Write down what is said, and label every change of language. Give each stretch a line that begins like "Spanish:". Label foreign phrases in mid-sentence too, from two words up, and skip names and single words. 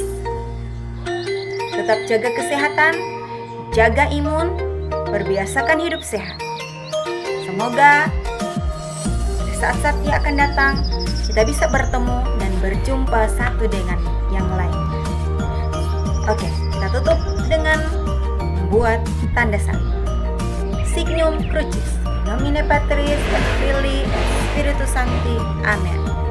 Indonesian: Tetap jaga kesehatan, jaga imun, berbiasakan hidup sehat. Semoga pada saat-saat yang akan datang kita bisa bertemu dan berjumpa satu dengan yang lain. Oke, kita tutup dengan membuat tanda salib.
Latin: Signum Crucis, in nomine Patris et Filii et Spiritus Sancti. Amen.